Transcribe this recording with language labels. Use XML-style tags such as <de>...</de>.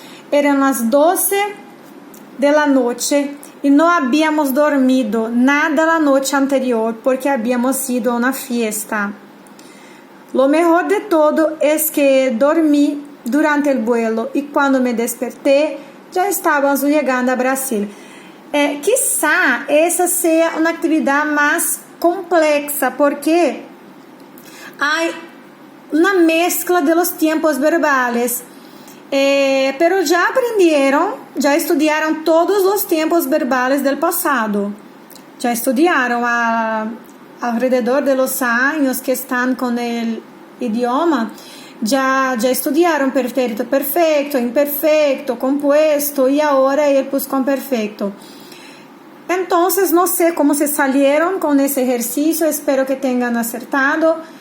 <es>Eran las 12 de la noche y no habíamos dormido nada la noche anterior porque habíamos ido a una fiesta. Lo mejor de todo es que dormí durante el vuelo y cuando me desperté ya estábamos llegando a Brasil.</es> <pt>Quizá essa seja uma atividade mais complexa porque há uma mescla</pt> <es>de los tiempos verbales.</es> <pt>Pero já aprenderam, já estudaram todos os tempos</pt> <es>verbales del pasado.</es> <pt>Já estudaram</pt> <es>alrededor de los años que están con el idioma.</es> <pt>Já estudaram pretérito perfecto, imperfecto, compuesto e agora el pluscuamperfecto.</pt> <es>Entonces, no sé cómo se salieron con ese ejercicio, espero que tengan acertado.</es>